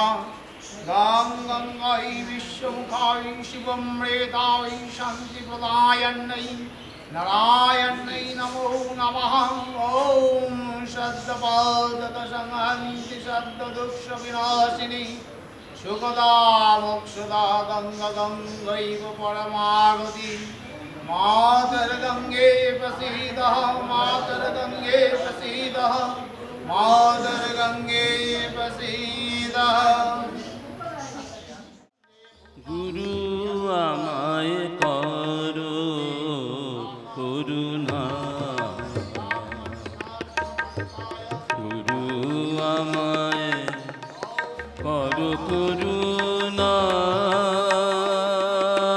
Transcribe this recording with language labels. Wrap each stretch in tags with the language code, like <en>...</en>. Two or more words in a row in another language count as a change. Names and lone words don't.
<sa>গাং গঙ্গাই বিশ্বমুখাই শিবম রেতাই শান্তি প্রদায়ন্नै নারায়ণৈ নমো নমঃ। ওম শ্রদ্ধপাদত সংহন্তি শব্দদুঃখ বিনাশিনী সুখদা মোক্ষদা গঙ্গা গঙ্গৈব পরমাগতি। मातर गंगे प्रसीद, मातर गंगे प्रसीद, मातर गंगे प्रसीद।</sa> <bn>गुरु আমায় করো করুণা, গুরু আমায় করো করুণা।</bn>